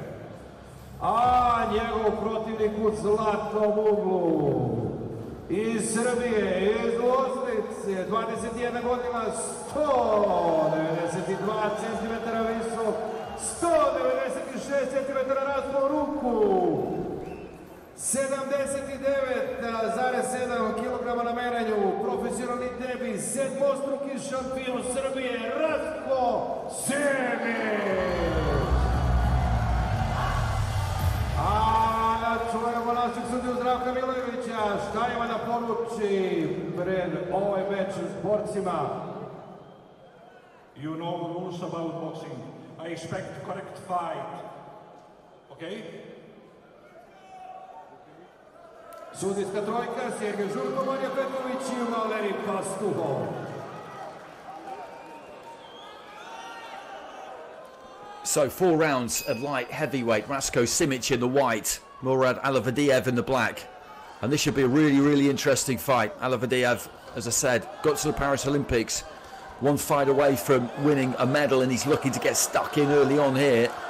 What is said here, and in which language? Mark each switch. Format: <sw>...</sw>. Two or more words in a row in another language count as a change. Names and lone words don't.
<sr>A njegov protivnik u zlatnom uglu iz Srbije, iz Loznice, 21 godina, 192 cm visok, 196 cm raspon ruku, 79,7 kg na merenju, profesionalni debi, 7-struki šampion Srbije, Rastko Simic. A čujemo našeg sudiju Zdravka Milojevića, šta ima da poruči pred ovaj meč s borcima.</sr> <en>You know the rules about boxing. I expect correct fight. Okay?</en> <sr>Sudijska trojka, Sergej Žurko, Marija Petrović i Valeri Pastuhov.</sr> <en>So 4 rounds at light heavyweight. Rastko Simic in the white, Murad Aliev in the black. And this should be a really, really interesting fight. Aliev, as I said, got to the Paris Olympics, one fight away from winning a medal, and he's looking to get stuck in early on here.</en>